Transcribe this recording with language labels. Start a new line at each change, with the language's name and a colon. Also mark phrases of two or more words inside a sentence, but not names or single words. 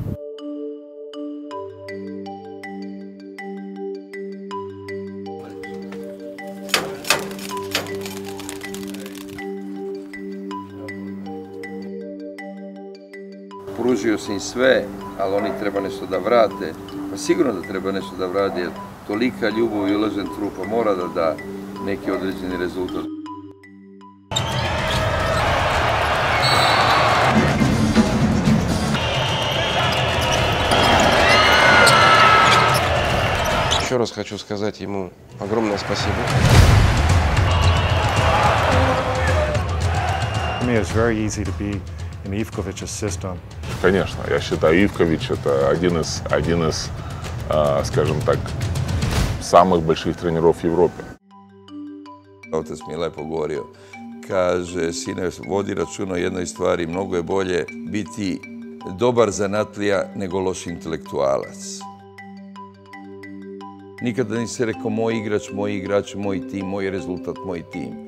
Serbian: Pružio sam im sve, ali oni treba nešto da vrate. Pa sigurno da treba nešto da vrate, jer tolika ljubav i uložen trud, pa mora da da neki određeni rezultat.
Russian: Еще раз хочу сказать ему огромное спасибо.
English: For me, it's very easy to be in Ivković's system.
Russian: Конечно, я считаю, Ивкович это один из, скажем так, самых больших тренеров в Европе.
Serbian: Otac mi je lepo govorio, kaže, sine, vodi računa o jednoj stvari, mnogo je bolje biti dobar zanatlija nego loš intelektualac. Nikada nisi rekao moj igrač, moj tim, moj rezultat, moj tim.